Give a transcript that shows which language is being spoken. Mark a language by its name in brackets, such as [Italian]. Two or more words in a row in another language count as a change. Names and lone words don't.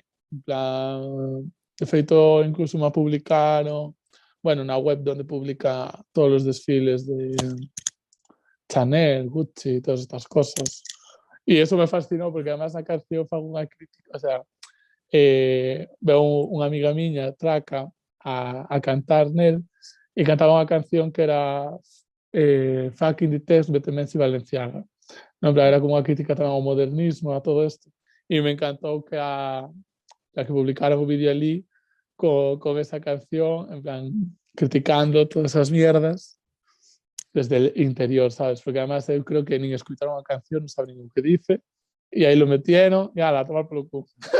[Galician] En plan, de feito, incluso me publicaron, bueno, na web donde publica todos os desfiles de Chanel, Gucci, [Spanish] todas estas cosas. [Galician] E eso me fascinou porque además na canción fago unha crítica, [Spanish] o sea, [Galician] veo unha amiga miña, Traca, a cantar nel e cantaba unha canción que era Fucking the text, Betemensi Valenciaga. No, era como unha crítica tamén ao modernismo, a todo isto. E me encantou que que publicaron o vídeo ali con esa canción, en plan, [Spanish] criticando todas esas mierdas desde el interior, [Galician] sabes? Porque además eu creo que nin escuitaron a canción, non saben nin o que dice, [Spanish] y ahí lo metieron y a tomar por el culo.